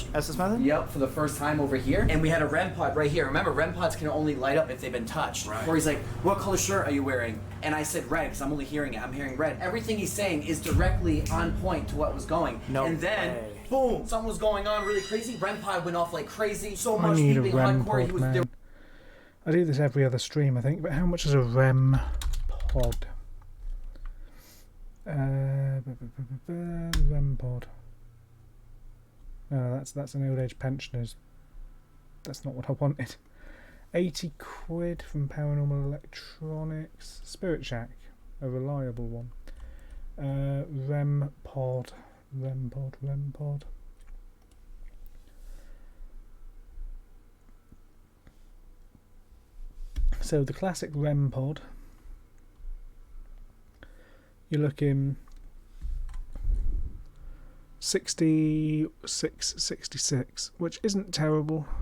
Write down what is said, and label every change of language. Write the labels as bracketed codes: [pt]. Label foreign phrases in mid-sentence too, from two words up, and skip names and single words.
[en] Estes method? Yep, for the first time over here. And we had a REM pod right here. Remember, REM pods can only light up if they've been touched. Right. Corey's like, what color shirt are you wearing? And I said red, because I'm only hearing it. I'm hearing red. Everything he's saying is directly on point to what was going. No And then, way. boom, something was going on really crazy. REM pod went off like crazy. So I much need a beeping, REM hardcore. He pod, was man. I do this every other stream, I think, but how much is a REM pod? REM pod. No, that's an old age pensioners. That's not what I wanted. 80 quid from Paranormal Electronics. Spirit Shack, a reliable one. REM pod. REM pod. So the classic REM pod, you're looking 66, which isn't terrible.